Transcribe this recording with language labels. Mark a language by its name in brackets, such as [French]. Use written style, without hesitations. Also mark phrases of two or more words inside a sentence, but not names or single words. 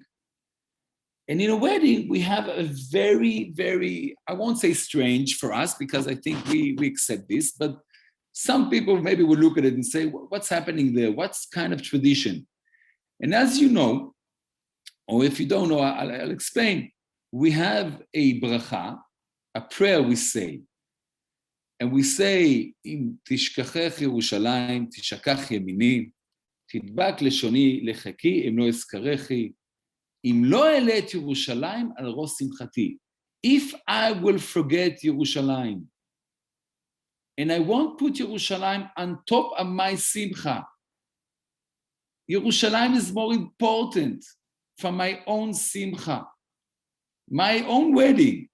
[English] And in a wedding, we have a very, very, I won't say strange for us, because I think we accept this, but some people maybe will look at it and say, what's happening there? What's kind of tradition? And as you know, or if you don't know, I'll explain. We have a bracha, a prayer we say. And we say, [Hebrew] אם אשכחך ירושלים תשכח ימיני תדבק לשוני לחכי אם לא אזכרכי אם לא אעלה את ירושלים על ראש שמחתי. [English] If I will forget Yerushalayim, and I won't put Yerushalayim on top of my simcha, Yerushalayim is more important from my own simcha, my own wedding.